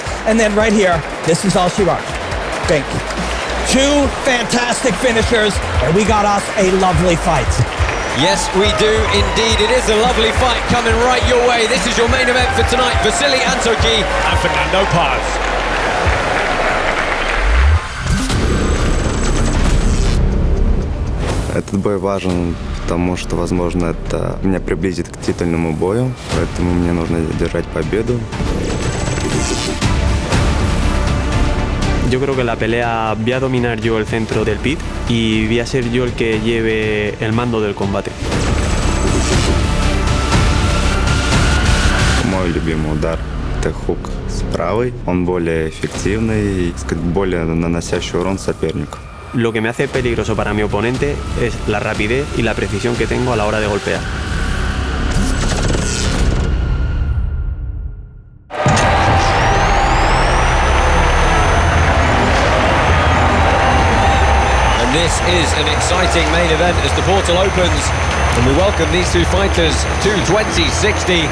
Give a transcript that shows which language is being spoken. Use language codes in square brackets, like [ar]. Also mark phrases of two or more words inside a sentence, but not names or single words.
[en] And then right here, this is all she wrote. Bink. Two fantastic finishers, and we got us a lovely fight. Yes, we do indeed. It is a lovely fight coming right your way. This is your main event for tonight. Vasilii Antokhii and Fernando Paz. [ru] Этот бой важен, потому что, возможно, это меня приблизит к титульному бою, поэтому мне нужно держать победу. [es] Yo creo que la pelea voy a dominar yo el centro del pit y voy a ser yo el que lleve el mando del combate. [ru] Мой любимый удар – это хук с правой. Он более эффективный и, более наносящий урон сопернику. [es] Lo que me hace peligroso para mi oponente es la rapidez y la precisión que tengo a la hora de golpear. [en] And this is an exciting main event as the portal opens, and we welcome these two fighters to 2060.